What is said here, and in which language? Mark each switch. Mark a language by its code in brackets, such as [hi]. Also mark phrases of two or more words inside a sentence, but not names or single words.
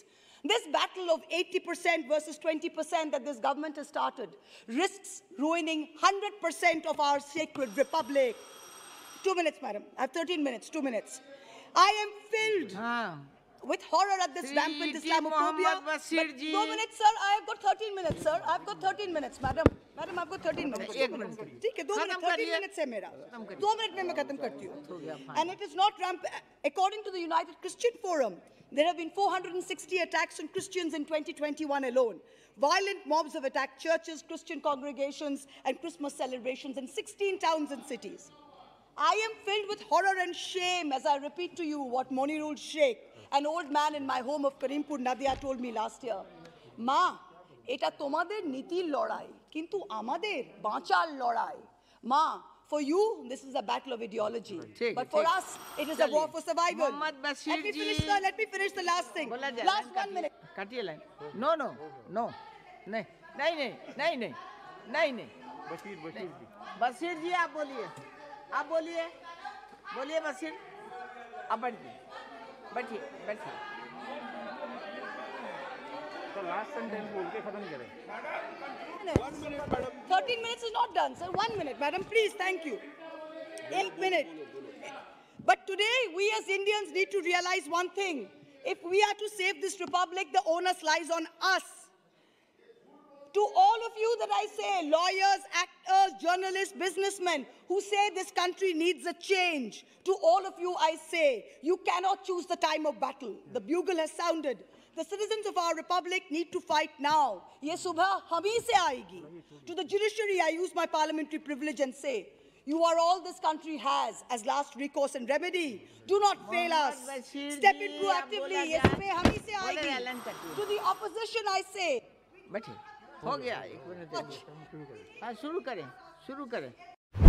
[en] This battle of 80% versus 20% that this government has started risks ruining 100% of our sacred republic. 2 minutes, madam. I have 13 minutes, 2 minutes. I am filled with horror at this rampant Islamophobia. But 2 minutes, sir. I have got 13 minutes, sir. I have got 13 minutes, madam. Madam, I've got 13 minutes. 2 minutes. 13 minutes [hi] hai mera. 2 minutes में मैं खत्म करती हूँ. [en] And it is not rampant. According to the United Christian Forum, there have been 460 attacks on Christians in 2021 alone. Violent mobs have attacked churches, Christian congregations, and Christmas celebrations in 16 towns and cities. I am filled with horror and shame as I repeat to you what Monirul Sheikh, an old man in my home of Karimpur, Nadia, told me last year. [bn] মা, এটা তোমাদের নীতির লড়াই, কিন্তু আমাদের বাঁচার লড়াই. Ma, [en] for you, this is a battle of ideology. But for us, it is a war for survival. Let me finish the last thing. Last 1 minute. No. [hi] नहीं. बशीर जी आप बोलिए बशीर आप बैठिए तो [en] last sentence [hi] बोल के खत्म करें [en] 13 minutes is not done, sir. 1 minute, madam, please, thank you. 1 minute. But today, we as Indians need to realize one thing. If we are to save this republic, the onus lies on us. To all of you that I say, lawyers, actors, journalists, businessmen, who say this country needs a change, to all of you I say, you cannot choose the time of battle. The bugle has sounded. The citizens of our republic need to fight now. [hi] ये सुबह हमीं से आएगी. [en] To the judiciary, I use my parliamentary privilege and say, you are all this country has as last recourse and remedy. Do not fail us. Step in proactively. [hi] ये सुबह हमीं से आएगी. [en] To the opposition, I say, [hi] बैठिए हो गया 1 मिनट हाँ शुरू करें